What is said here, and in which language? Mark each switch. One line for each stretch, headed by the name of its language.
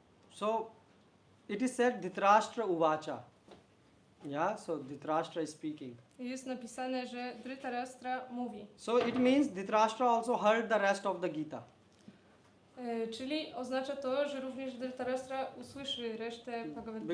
English: So it is said Dhritarashtra uvacha. Yeah, so Dhritarashtra is speaking.
Polish: Jest napisane, że Dhritarashtra mówi.
English: So it means Dhritarashtra also heard the rest of the Gita.
Polish: Czyli oznacza to, że również Dhritarashtra usłyszy resztę Bhagavad Gita.